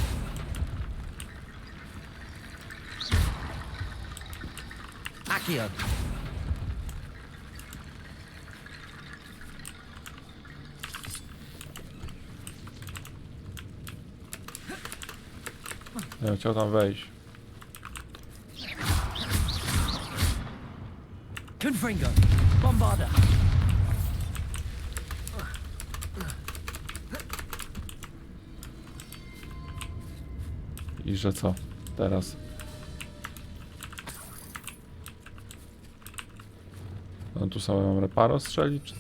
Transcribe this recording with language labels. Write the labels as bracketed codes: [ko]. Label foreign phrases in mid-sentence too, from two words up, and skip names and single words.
[pl] Accio. Ja chciał tam wejść. Confringo. Bombarda. I że co? Teraz. No tu sobie mam reparo strzelić, czy co?